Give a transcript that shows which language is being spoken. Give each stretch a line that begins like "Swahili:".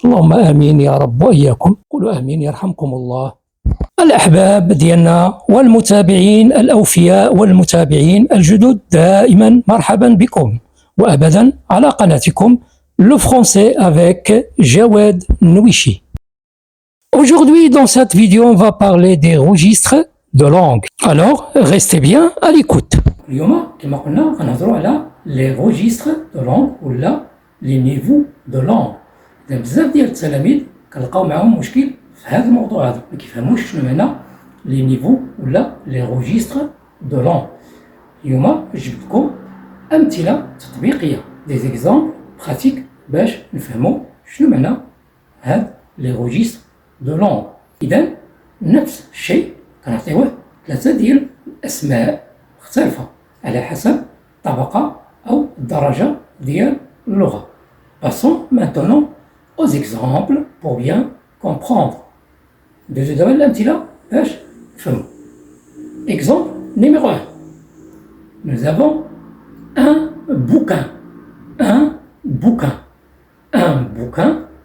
Arabic: اللهم آمين يا رب وإياكم، قولوا آمين يرحمكم الله. الأحباب ديالنا والمتابعين الأوفياء والمتابعين الجدد، دائما مرحبا بكم وأبدا على قناتكم Le français avec Jawed Nouichi.
French: Aujourd'hui, dans cette vidéo, on va parler des registres de langue. Alors, restez bien à l'écoute.
Arabic: اليوم كما قلنا غنهضروا على
French: les registres de langue ولا les niveaux de langue.
Arabic: بزاف ديال التلاميذ كنلقاو معاهم مشكل في هذا الموضوع هذا، ما كيفهموش شنو معنى
French: les niveaux
Arabic: ولا
French: les registres de langue.
Arabic: اليوم جبت لكم أمثلة تطبيقية
French: des exemples
Arabic: براتيك باش نفهموا شنو معنى هاد لي روجيستر دو لونغ. اذا نفس الشيء كنعطيوه ثلاثه ديال الاسماء مختلفه على حسب الطبقه او الدرجه ديال اللغه.
French: Passons maintenant aux exemples pour bien comprendre.
Arabic: ندوزو دابا الامثله باش نفهموا.
French: Exemple numéro 1. Nous avons un bouquin. Un bouquin. Un bouquin.